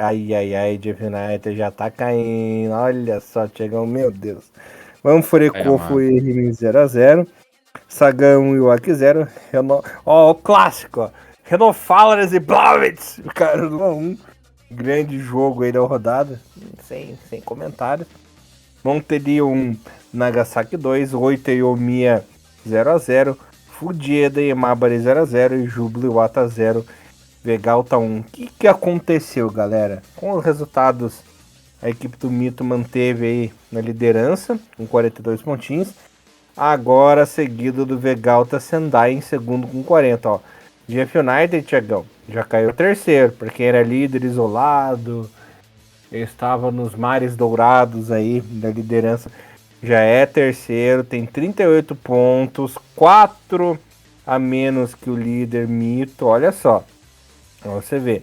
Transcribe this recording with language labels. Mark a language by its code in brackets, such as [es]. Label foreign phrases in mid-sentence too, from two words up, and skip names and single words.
[pt] Ai, Jeff United já tá caindo. Olha só, Tiagão, meu Deus. Vamos Furekofu e Rimin 0-0. Sagão e o Aki 0. O clássico, ó. Renofalers e Blauwitz. Cara, 1-1. Grande jogo aí da rodada. Sem comentário. Monterio 1, Nagasaki 2. Oita e Omiya 0-0. Fujieda e Mabari 0-0. E Jubilo Iwata 0. Vegalta 1. O que aconteceu, galera? Com os resultados A equipe do Mito manteve aí na liderança, com 42 pontinhos. Agora seguido do Vegalta Sendai em segundo com 40, ó. GF United, Thiagão, já caiu terceiro, para quem era líder isolado, estava nos mares dourados aí da liderança, já é terceiro, tem 38 pontos, 4 a menos que o líder Mito, olha só, pra você ver.